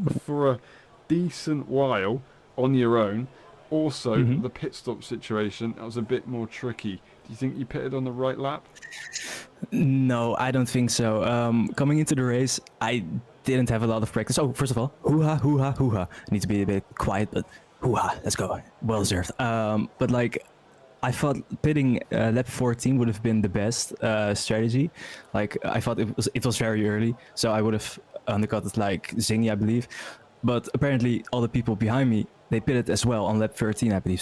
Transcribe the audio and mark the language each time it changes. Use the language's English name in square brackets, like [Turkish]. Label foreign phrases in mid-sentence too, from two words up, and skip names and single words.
[English] For a decent while on your own. Also, hmm the pit stop situation, that was a bit more tricky. Do you think you pitted on the right lap? No, I don't think so. Coming into the race, I didn't have a lot of practice. Oh, first of all, hoo-ha, hoo-ha, hoo-ha. I need to be a bit quiet, but hoo-ha, let's go. Well deserved. But like, I thought pitting lap 14 would have been the best strategy. Like, I thought it was very early, so I would have undercut it like Zingy, I believe. But apparently, all the people behind me, they pitted as well on lap 13, I believe.